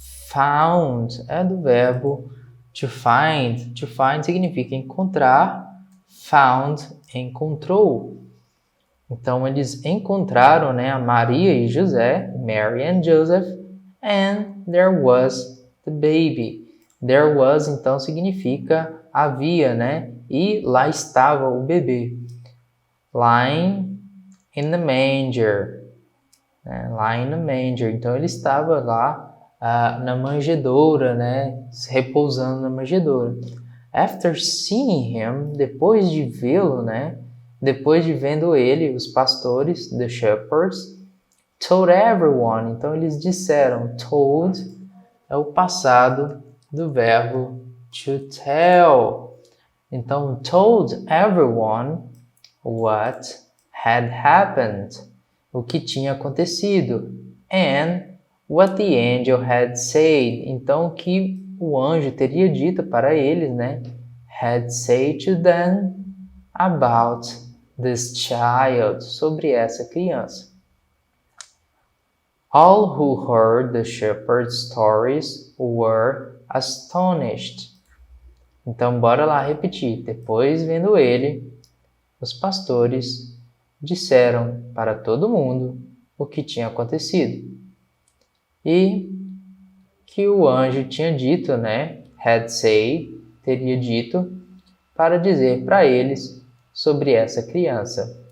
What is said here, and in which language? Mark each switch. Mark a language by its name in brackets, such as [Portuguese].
[Portuguese] Found é do verbo [English] to find. To find [Portuguese] significa encontrar. Found, encontrou. Então, eles encontraram, né, a Maria e José, [English] Mary and Joseph, and there was the baby. [Portuguese] There was, então, significa havia, né, e lá estava o bebê. [English] Lying in the manger. Lying in the manger. [Portuguese] Então, ele estava lá na manjedoura, né, repousando na manjedoura. [English] After seeing him, [Portuguese] depois de vê-lo, né, depois de vendo ele, os pastores, [English] the shepherds, told everyone. [Portuguese] Então eles disseram, told é o passado do verbo [English] to tell. Então, told everyone what had happened, [Portuguese] o que tinha acontecido, [English] and what the angel had said. [Portuguese] Então, o que o anjo teria dito para eles, né? [English] Had said to them about this child, [Portuguese] sobre essa criança. [English] All who heard the shepherd's stories were astonished. [Portuguese] Então, bora lá repetir. Depois, vendo ele, os pastores disseram para todo mundo o que tinha acontecido. E que o anjo tinha dito, né? [English] Had said, [Portuguese] teria dito, para dizer para eles sobre essa criança.